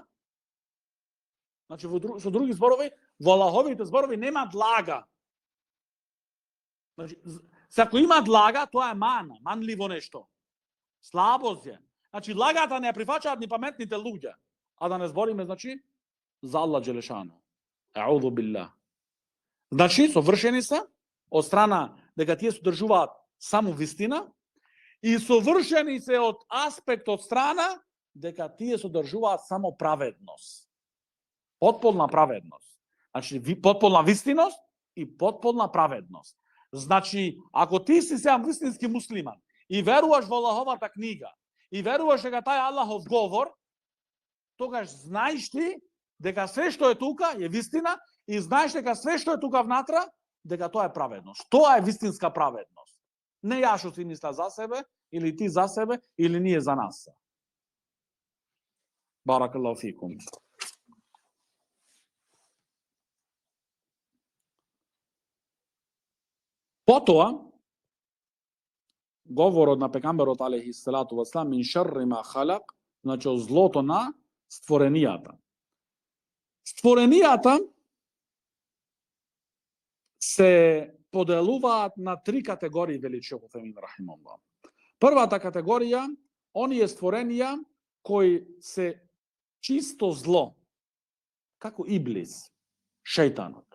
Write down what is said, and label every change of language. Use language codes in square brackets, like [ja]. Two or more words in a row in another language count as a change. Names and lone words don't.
[mk] Значи, со други зборови, во Аллаховите зборови нема длага. Значи, ако има длага, тоа е мана, манливо нешто. Слабост е. Значи, лагата не ја прифаќаат ни паметните луѓе. А да не збориме, значи, за Аллах Джелешану. [ar] أعوذ بالله. [mk] Значи, совршени се од страна дека тие содржуваат само вистина и совршени се од аспект од страна дека тие содржуваат само праведност. Потполна праведност. Значи, потполна вистиност и потполна праведност. Значи, ако ти си сам вистински муслиман и веруваш во Аллаховата книга и веруваш дека тај Аллахов говор, тогаш знаеш ти дека све што е тука е вистина и знаеш дека све што е тука внатра, дека тоа е праведност. Тоа е вистинска праведност. Не ја што си мисля за себе, или ти за себе, или ние за нас. [ar] بارك الله فيكم. [mk] Потоа, говорот на пекамберот [ar] عليه الصلاة والسلام من شر ما خلق, [mk] значи од злото на створенијата. Створенијата се поделуваат на три категории, вели шейх Утемин рахимахуллах. Првата категорија, оние створенија кои се чисто зло, како Иблис, шејтанот.